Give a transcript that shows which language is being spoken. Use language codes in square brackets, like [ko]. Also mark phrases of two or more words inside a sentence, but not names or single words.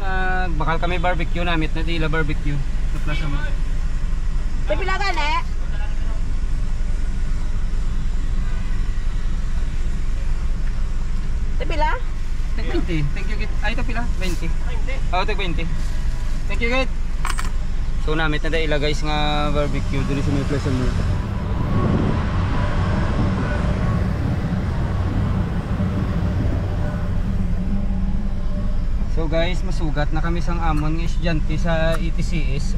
[hil] Bakal kami barbecue namit na di la barbecue sa Plaza Mart. Pila gani? Pila? Tag 20. [en] Thank you [hil] git. Ay ito pila? 20. Oh, tag 20. [en] Thank you git. [hil] So namit na dai guys nga barbecue dili sa may Plaza Mart. So guys, masugat na kami sang amon ng estudyante sa ETCS.